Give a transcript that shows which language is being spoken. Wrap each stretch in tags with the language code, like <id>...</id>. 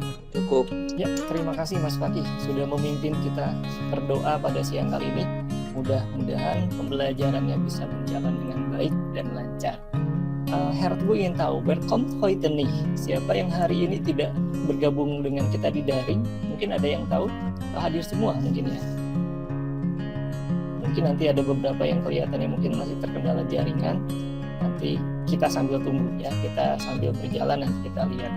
<id>Cukup. Ya, terima kasih Mas Fakih sudah memimpin kita berdoa pada siang kali ini. Mudah-mudahan pembelajarannya bisa berjalan dengan baik dan lancar.</id> <de>Herr Teguh</de> <id>ingin tahu,</id> <de>wer kommt heute nicht?</de> <id>Siapa yang hari ini tidak bergabung dengan kita di daring? Mungkin ada yang tahu? Hadir semua mungkin ya. Mungkin nanti ada beberapa yang kelihatannya mungkin masih terkendala jaringan. Nanti kita sambil tunggu ya, kita sambil berjalan nanti kita lihat.</id>